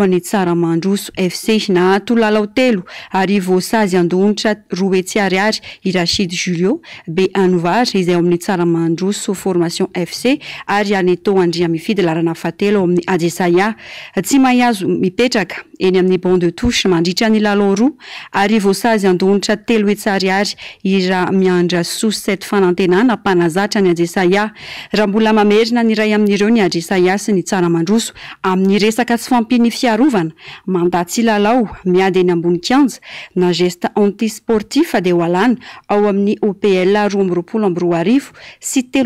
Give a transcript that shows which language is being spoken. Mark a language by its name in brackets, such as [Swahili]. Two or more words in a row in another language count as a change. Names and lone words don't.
[Malagasy] any Tsaramandroso FC nahato lalao telo ary voasazy andohonitra 2 hetsy ariary i Rachid Julio be Anovary izay ao amin'ny Tsaramandroso Formation FC ary Aneto Andria mifidy larana fahatelo ao amin'ny Adjessaia tsy mahazo mipetraka eny amin'ny [French] banc de touche [Malagasy] mandritra ny lalao roa ary voasazy andohonitra 3 hetsy ariary i Miandra Sousset fanantenana mpanazatra ny Adjessaia raha mbola mamerina ny ray amin'ireo ny Adjessaia sy ny Tsaramandroso amin'ny resaka tsy fampiny fiarovana mandatsy lalao miady eny ambony kianja na [French] geste antisportif [Malagasy] dia hoalana ao amin'ny OPL 12 sy